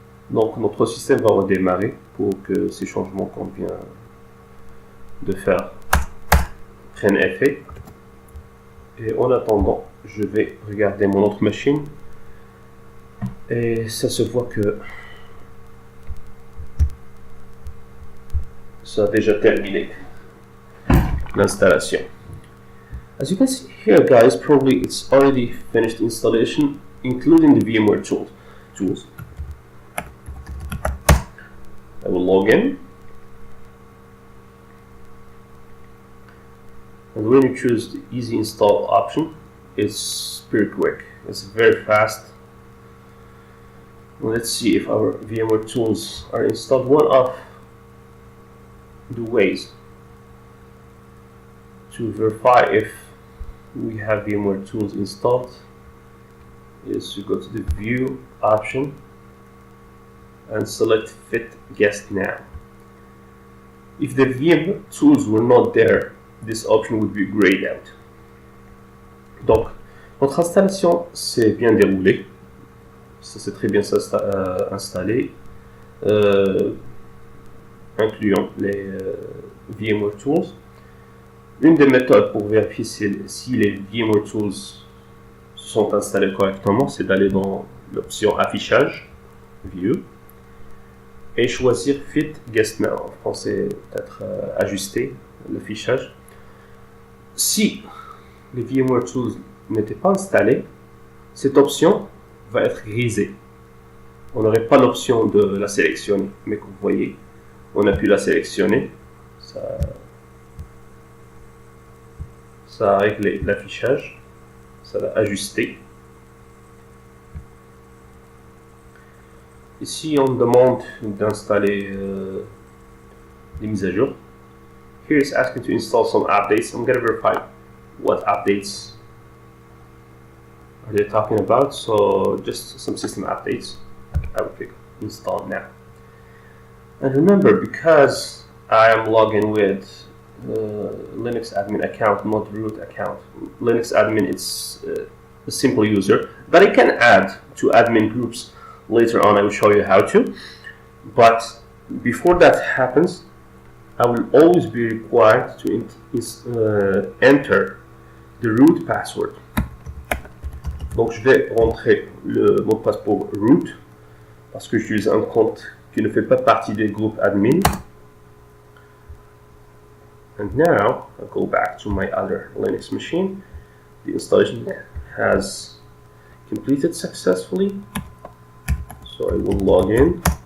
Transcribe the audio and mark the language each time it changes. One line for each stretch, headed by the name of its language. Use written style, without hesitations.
French: Donc notre système va redémarrer pour que ces changements qu'on vient de faire prennent effet. Et en attendant, je vais regarder mon autre machine et ça se voit que ça a déjà terminé l'installation.
English: As you can see here, guys, probably it's already finished installation, including the VMware tools. I will log in, and when you choose the easy install option, it's pretty quick. It's very fast. Let's see if our VMware tools are installed. One of the ways to verify if we have VMware tools installed is to go to the View option and select Fit Guest Now. If the VMware tools were not there, this option would be grayed out.
French: Donc, notre installation s'est bien déroulée. Ça s'est très bien installé, incluant les VMware tools. Une des méthodes pour vérifier si les VMware tools sont installés correctement, c'est d'aller dans l'option Affichage, View, et choisir Fit Guest Now. En français, peut-être ajuster l'affichage. Si les VMware Tools n'étaient pas installés, cette option va être grisée. On n'aurait pas l'option de la sélectionner, mais comme vous voyez, on a pu la sélectionner. Ça a réglé l'affichage, ça l'a ajusté. Ici, on demande d'installer des mises à jour.
English: Here it's asking to install some updates. I'm going to verify what updates are they talking about. So just some system updates. I will click install now. And remember, because I am logging with Linux admin account, not root account. Linux admin is a simple user, but I can add to admin groups later on. I will show you how to. But before that happens, I will always be required to enter the root password.
French: Donc je vais rentrer le mot de passe pour root parce que j'utilise un compte qui ne fait pas partie des groupes admin.
English: And now I'll go back to my other Linux machine. The installation has completed successfully. So I will log in.